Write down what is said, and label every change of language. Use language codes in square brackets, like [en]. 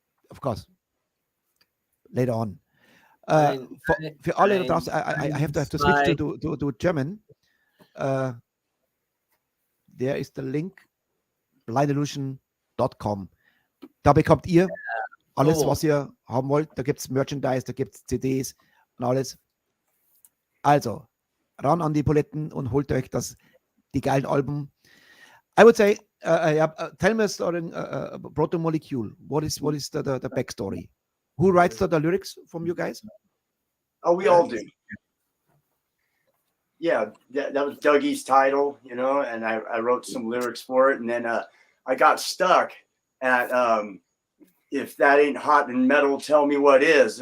[en] Of course. Later on. [de] Ein- Für alle da draußen, [en] I have to [de] zwei. [en] switch to German. There is the link blindillusion.com. [de] Da bekommt ihr alles, [en] Oh. [de] was ihr haben wollt. Da gibt es Merchandise, da gibt es CDs und alles. Also, ran an die Buletten und holt euch die geilen Alben. [en] I would say, tell me a story, Proto Molecule. What is the backstory? Who writes the lyrics from you guys? Oh, we all do. Yeah, that was Dougie's title, you know, and I wrote some lyrics for it. And then I got stuck at if that ain't hot and metal, tell me what is.